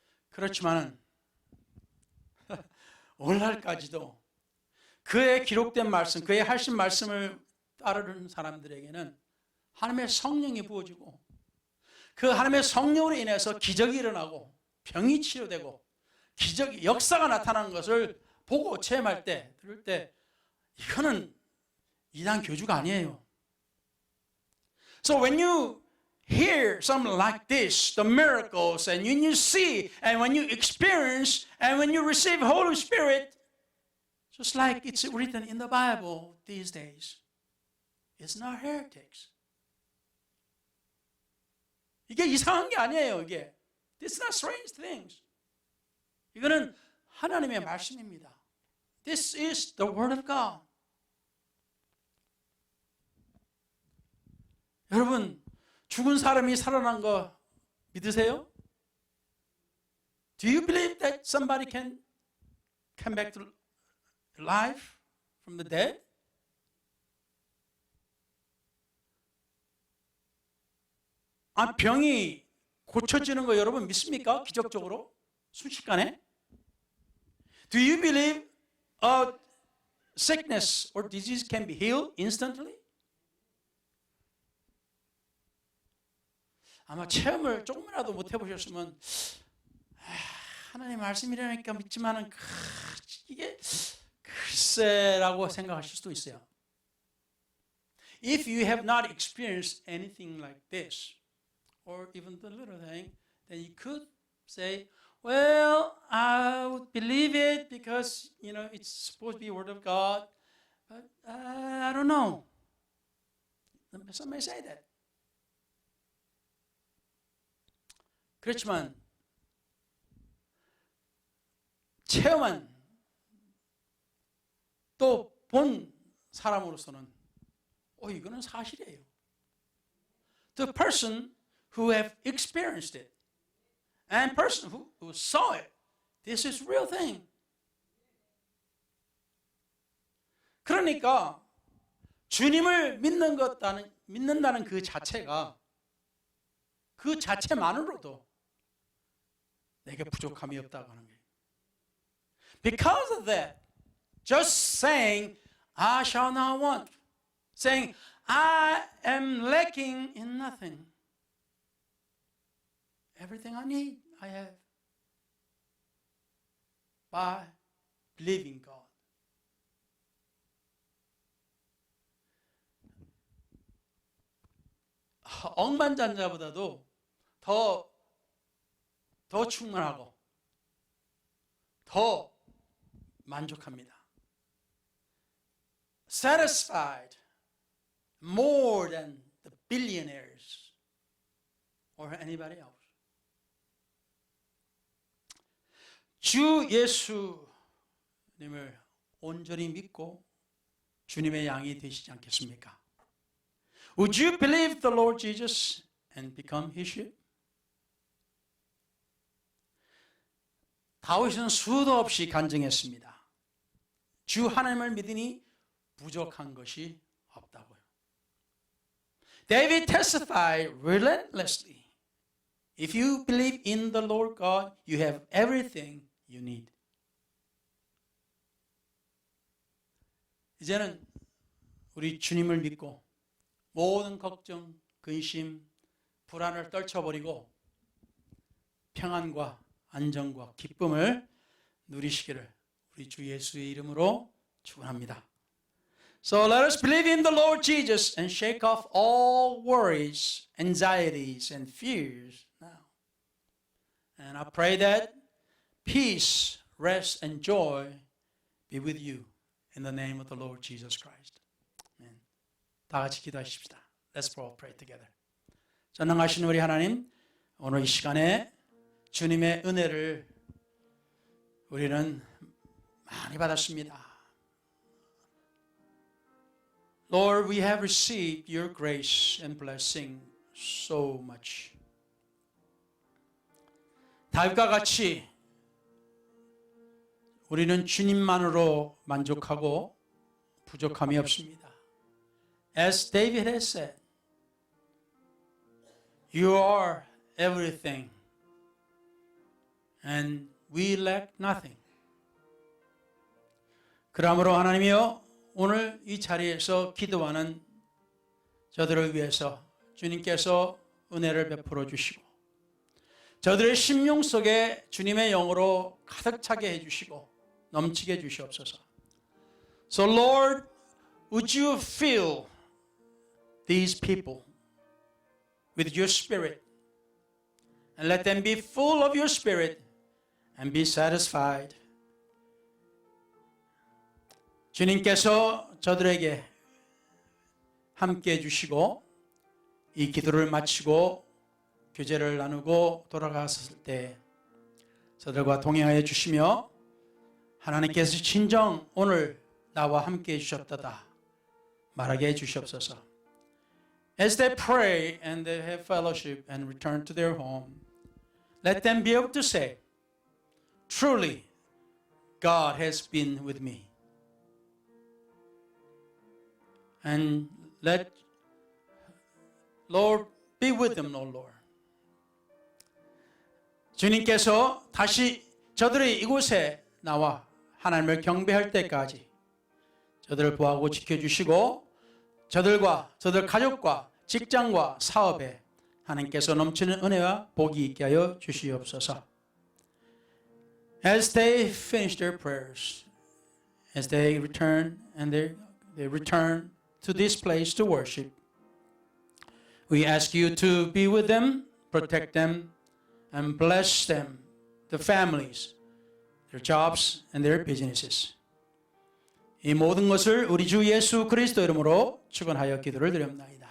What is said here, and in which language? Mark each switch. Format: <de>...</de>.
<ko>그렇지만은 오늘날까지도 그의 기록된 말씀, 그의 하신 말씀을 따르는 사람들에게는 하나님의 성령이 부어지고 그 하나님의 성령으로 인해서 기적이 일어나고 병이 치료되고 역사가 나타나는 것을 보고 체험할 때, 들을 때 이거는 이단 교주가 아니에요.</ko> <en>So when you hear something like this, the miracles, and when you see, and when you experience, and when you receive Holy Spirit, just like it's written in the Bible these days, it's not heretics.</en> <ko>이게 이상한 게 아니에요, 이게.</ko> <en>It's not strange things.</en> <ko>이거는 하나님의 말씀입니다.</ko> <en>This is the word of God.</en> <ko>여러분, 죽은 사람이 살아난 거 믿으세요?</ko> <en>Do you believe that somebody can come back to life from the dead?</en> <ko>병이 고쳐지는 거 여러분 믿습니까? 기적적으로? 순식간에?</ko> <en>Do you believe a sickness or disease can be healed instantly?</en> <ko>아마 체험을 조금이라도 못 해보셨으면 하나님 말씀이라니까 믿지만은 이게 글쎄라고 생각하실 수도 있어요.</ko> <en>If you have not experienced anything like this, or even the little thing, then you could say, Well, I would believe it because, it's supposed to be word of God, but I don't know. Some may say that.</en> <ko>그렇지만 체험한 또 본 사람으로서는 이거는 사실이에요.</ko> <en>The person who have experienced it and person who saw it, this is real thing.</en> <ko>그러니까 주님을 믿는다는 그 자체가 그 자체만으로도 내게 부족함이 없다고 하는 거예요.</ko> <en>Because of that, just saying, I shall not want, saying, I am lacking in nothing. Everything I need, I have. By believing God.</en> <ko>억만장자보다도 더 충만하고 더 만족합니다.</ko> <en>Satisfied more than the billionaires or anybody else.</en> <ko>주 예수님을 온전히 믿고 주님의 양이 되시지 않겠습니까?</ko> <en>Would you believe the Lord Jesus and become his sheep?</en> <ko>다윗은 수도 없이 간증했습니다. 주 하나님을 믿으니 부족한 것이 없다고요.</ko> <en>David testified relentlessly. If you believe in the Lord God, you have everything you need.</en> <ko>이제는 우리 주님을 믿고 모든 걱정, 근심, 불안을 떨쳐버리고 평안과 안정과 기쁨을 누리시기를 우리 주 예수의 이름으로 축원합니다.</ko> <en>So let us believe in the Lord Jesus and shake off all worries, anxieties, and fears now. And I pray that peace, rest, and joy be with you in the name of the Lord Jesus Christ. Amen.</en> <ko>다 같이 기도하십시다.</ko> <en>Let's all pray together.</en> <ko>전능하신 우리 하나님, 오늘 이 시간에 주님의 은혜를 우리는 많이 받았습니다.</ko> <en>Lord, we have received your grace and blessing so much.</en> <ko>다윗과 같이 우리는 주님만으로 만족하고 부족함이 없습니다.</ko> <en>As David has said, you are everything and we lack nothing.</en> <ko>그러므로 하나님이여 오늘 이 자리에서 기도하는 저들을 위해서 주님께서 은혜를 베풀어 주시고 저들의 심령 속에 주님의 영으로 가득 차게 해주시고 넘치게 해주시옵소서.</ko> <en>So Lord, would you fill these people with your spirit and let them be full of your spirit and be satisfied.</en> <ko>주님께서 저들에게 함께 해주시고 이 기도를 마치고 교제를 나누고 돌아갔을 때 저들과 동행하여 주시며 하나님께서 진정 오늘 나와 함께 해주셨다 말하게 해주시옵소서.</ko> <en>As they pray and they have fellowship and return to their home, let them be able to say, truly, God has been with me. And let Lord be with them, O Lord.</en> <ko>주님께서 다시 저들이 이곳에 나와 하나님을 경배할 때까지 저들을 보호하고 지켜주시고 저들과 저들 가족과 직장과 사업에 하나님께서 넘치는 은혜와 복이 있게 하여 주시옵소서.</ko> <en>As they finish their prayers, as they return and they return to this place to worship, we ask you to be with them, protect them, and bless them the families, their jobs, and their businesses.</en> <ko>이 모든 것을 우리 주 예수 그리스도 이름으로 축원하여 기도를 드립니다.</ko>